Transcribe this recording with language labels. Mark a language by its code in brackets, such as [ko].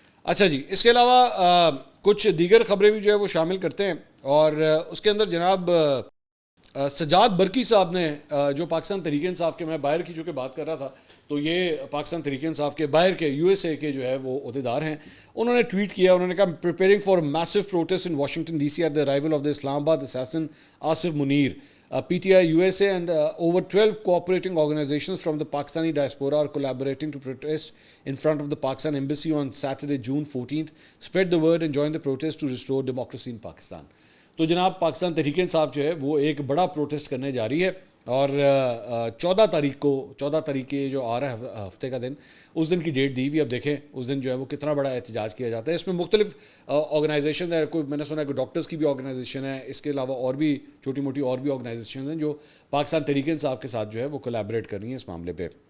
[ur] اچھا جی، اس کے علاوہ کچھ دیگر خبریں بھی جو ہے وہ شامل کرتے ہیں، اور اس کے اندر جناب سجاد برکی صاحب نے جو پاکستان تحریک انصاف کے، میں باہر کی چونکہ بات کر رہا تھا، تو یہ پاکستان تحریک انصاف کے باہر کے یو ایس اے کے جو ہے وہ عہدیدار ہیں، انہوں نے ٹویٹ کیا، انہوں نے کہا [en] Preparing for massive protest in Washington D C at the arrival of the Islamabad assassin Asif Munir. PTI USA and over 12 cooperating organizations from the Pakistani diaspora are collaborating to protest in front of the Pakistan embassy on Saturday, June 14th. Spread the word and join the protest to restore democracy in Pakistan. [ur] تو جناب پاکستان تحریک انصاف جو ہے وہ ایک بڑا protest کرنے جا رہی ہے، اور 14 تاریخ کے جو آ رہا ہے ہفتے کا دن، اس دن کی ڈیٹ دی ہوئی. اب دیکھیں اس دن جو ہے وہ کتنا بڑا احتجاج کیا جاتا ہے. اس میں مختلف آرگنائزیشن ہے، کوئی میں نے سنا ہے کہ ڈاکٹرز کی بھی آرگنائزیشن ہے، اس کے علاوہ اور بھی چھوٹی موٹی اور بھی آرگنائزیشن ہیں جو پاکستان تحریک انصاف کے ساتھ جو ہے وہ کولیبریٹ کر رہی ہیں اس معاملے پہ.